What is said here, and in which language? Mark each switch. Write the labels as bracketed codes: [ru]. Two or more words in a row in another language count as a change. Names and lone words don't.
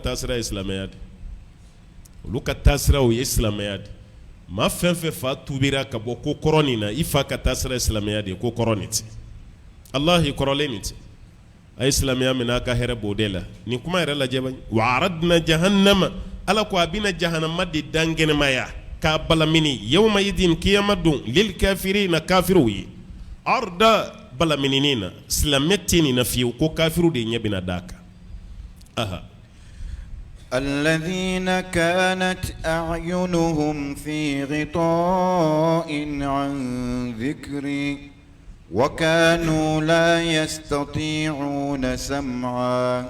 [bm] taa sira ye silamɛya de olu ka taa sira o ye silamɛya de maa fɛn fɛn fa tubira ka bɔ ko kɔrɔ nin na i fa ka taa sira ye silamɛya de ye ko kɔrɔ nin tɛ Alahi kɔrɔlen nin tɛ a ye silamɛya minɛ a ka hɛrɛ b'o de la nin kuma yɛrɛ lajɛ bani [ar] و عرضنا جهنم [bm] ala ko a bɛna jahanama de dan kɛnɛmaya k'a balamini [ar] يوم إذ [bm] kiyama don [ar] للكافرين [bm] kafiriw ye arda balamininin na silamɛ tɛ nin na fiyewu ko kafiriw de ɲɛ bɛna d'a kan aha [ar] الذين كانت أعينهم في غطاء عن ذكري وكانوا لا يستطيعون سمعا